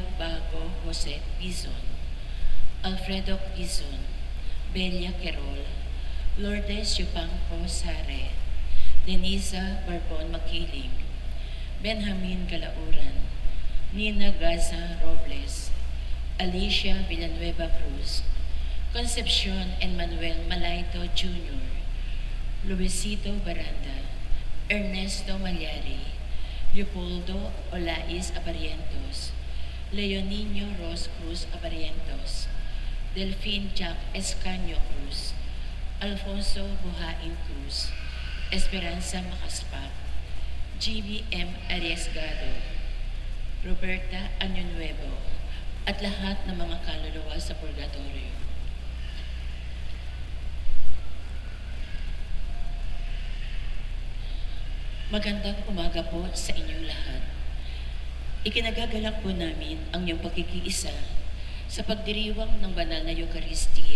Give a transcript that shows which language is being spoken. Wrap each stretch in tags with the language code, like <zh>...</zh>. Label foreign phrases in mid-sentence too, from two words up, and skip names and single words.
<tl>Bago Jose Pizon, Alfredo Pizon, Belia Querol, Lourdes Yupanco Sare, Denisa Barbon Makiling, Benjamin Calauran, Nina Gaza Robles, Alicia Villanueva Cruz, Concepcion and Manuel Malaito Jr., Luisito Baranda, Ernesto Malyari, Leopoldo Olais Abarientos, Leonino Ros Cruz Abarientos, Delphine Jack Escanio Cruz, Alfonso Buhain Cruz, Esperanza Macaspat, G.B.M. Arriesgado, Roberta Añonuevo, at lahat ng mga kaluluwa sa purgatorio. Magandang umaga po sa inyong lahat. Ikinagagalak po namin ang iyong pagkikiisa sa pagdiriwang ng banal na Eucharistia.</tl>